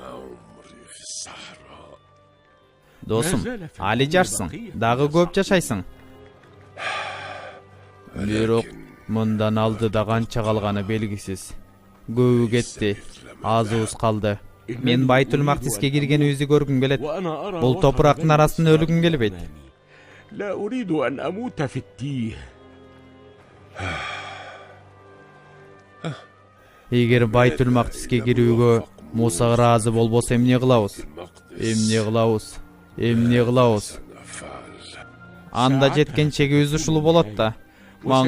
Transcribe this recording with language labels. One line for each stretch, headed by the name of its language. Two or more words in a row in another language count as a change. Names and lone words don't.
Kyrgyz: Досум, али жашсың, дагы көп жашайсың. Бирок мындан алдыда канча калганы белгисиз. Көбү кетти, азыбыз калды. Мен Байтул Мактиске киргенибизди көргүм келет. Бул топурактын арасында өлгүм келбейт.
Arabic: لا أريد أن أموت في التيه.
Kyrgyz: Эгер Байтул Мактиске кирүүгө Муса ыраазы болбосо эмне кылабыз? Эмне кылабыз? Анда жеткен чегибиз ушул болот да.